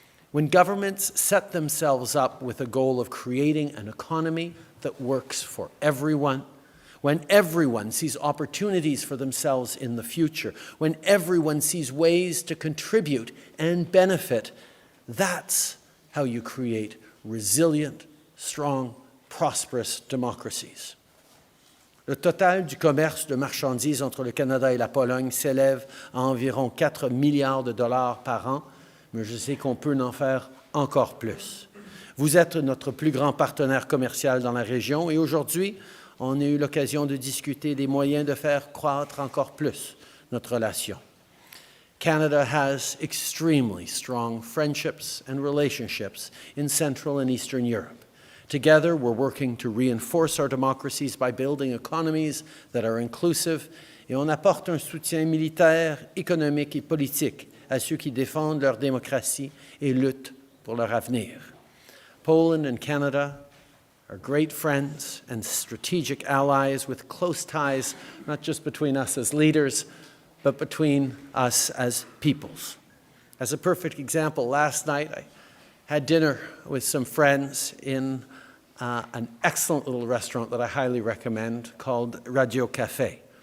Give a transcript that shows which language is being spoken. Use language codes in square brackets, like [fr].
[en] When governments set themselves up with a goal of creating an economy that works for everyone, when everyone sees opportunities for themselves in the future, when everyone sees ways to contribute and benefit, that's how you create resilient, strong, prosperous democracies. [fr] Le total du commerce de marchandises entre le Canada et la Pologne s'élève à environ 4 milliards de dollars par an, mais je sais qu'on peut en faire encore plus. Vous êtes notre plus grand partenaire commercial dans la région et aujourd'hui, on a eu l'occasion de discuter des moyens de faire croître encore plus notre relation. [en] Canada has extremely strong friendships and relationships in Central and Eastern Europe. Together, we're working to reinforce our democracies by building economies that are inclusive, [fr] et on apporte un soutien militaire, économique et politique à ceux qui défendent leur démocratie et luttent pour leur avenir. [en] Poland and Canada are great friends and strategic allies with close ties, not just between us as leaders, but between us as peoples. As a perfect example, last night I had dinner with some friends in an excellent little restaurant that I highly recommend called Radio Café.